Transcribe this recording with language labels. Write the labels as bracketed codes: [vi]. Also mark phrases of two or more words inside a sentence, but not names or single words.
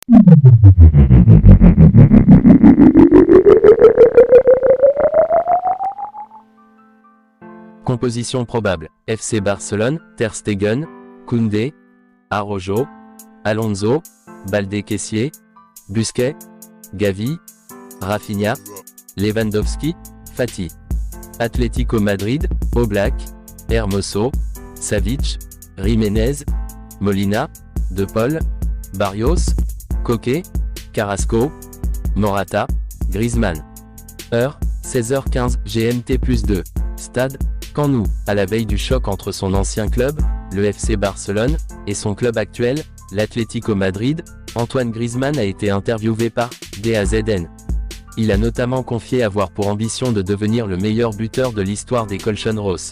[fr] Composition probable: FC Barcelone, Ter Stegen, Koundé, Araujo, Alonso, Baldé-Kessié, Busquets, Gavi, Rafinha, Lewandowski, Fati. Atlético Madrid, Oblak, Hermoso, Savic, Jiménez, Molina, De Paul, Barrios, Koke, Carrasco, Morata, Griezmann. Heure, 16h15 GMT+2. Stade, Camp Nou. À la veille du choc entre son ancien club, le FC Barcelone, et son club actuel, l'Atlético Madrid, Antoine Griezmann a été interviewé par DAZN. Il a notamment confié avoir pour ambition de devenir le meilleur buteur de l'histoire des Colchonros.